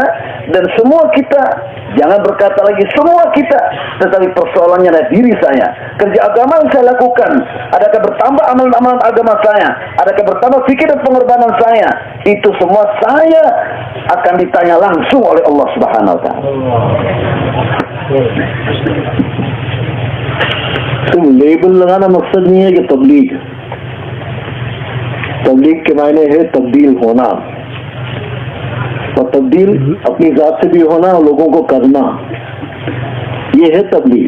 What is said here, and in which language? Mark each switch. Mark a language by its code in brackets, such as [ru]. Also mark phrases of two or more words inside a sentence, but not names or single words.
[id] Dan semua kita, jangan berkata lagi semua kita, tetapi persoalannya adalah diri saya. Kerja agama yang saya lakukan, adakah bertambah amalan-amalan agama saya? Adakah bertambah fikir dan pengorbanan saya? Itu semua saya akan ditanya langsung oleh [ar] الله سبحانه وتعالى. [ur] تو لیبل لگانا مقصد نہیں ہے کہ تبلیغ کے معنی ہے تبدیل ہونا، اور تبدیل اپنی ذات سے بھی ہونا اور لوگوں کو کرنا، یہ ہے تبلیغ.